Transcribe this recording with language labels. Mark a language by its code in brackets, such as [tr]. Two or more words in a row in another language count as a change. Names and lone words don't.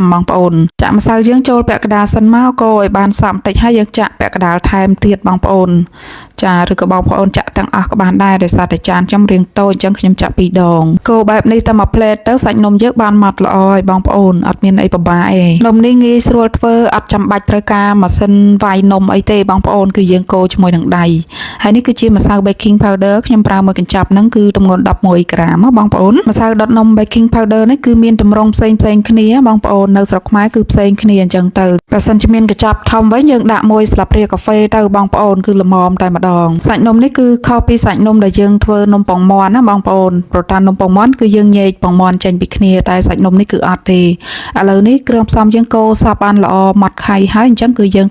[km] បងប្អូនចាក់ម្សៅយើងចូលពាក់កណ្ដាលសិនមកកូរឲ្យបានសព្វបន្តិចហើយយើងចាក់ពាក់កណ្ដាលថែមទៀតបងប្អូនចាឬក៏បងប្អូនចាក់ទាំងអស់ក៏បានដែរដោយសារតែចានខ្ញុំរាងតូចអញ្ចឹងខ្ញុំចាក់2ដងកូរបែប នេះតែមួយផ្លែតទៅសាច់នំយើងបានម៉ត់ល្អហើយបងប្អូនអត់មានអីពិបាកទេនំនេះងាយស្រួលធ្វើអត់ចាំបាច់ត្រូវការម៉ាស៊ីនវាយនំអីទេបងប្អូនគឺយើងកូរជាមួយ នឹងដៃហើយនេះគឺជាម្សៅ [en] baking powder [km] ខ្ញុំប្រើមួយកញ្ចប់ហ្នឹងគឺទម្ងន់11ក្រាមបងប្អូនម្សៅដុតនំ [en] baking powder [km] នេះគឺមានទម្រង់ផ្សេងគ្នាបងប្អូននៅស្រុកខ្មែរគឺផ្សេងគ្នាអញ្ចឹងទៅបើសិនជាមានកញ្ចប់ធំវិញយើងដាក់1ស្លាបព្រាកាហ្វេទៅបងប្អូនគឺល្មមតែម្ដងសាច់នំនេះគឺខុសពីសាច់នំដែលយើងធ្វើនំពងមាន់ណាបងប្អូនព្រោះថានំពងមាន់គឺយើងញែកពងមាន់ចេញពីគ្នាតែសាច់នំនេះគឺអត់ទេឥឡូវនេះគ្រឿងផ្សំយើងកូរសព្វបានល្អម៉ត់ខៃហើយអញ្ចឹងគឺយើង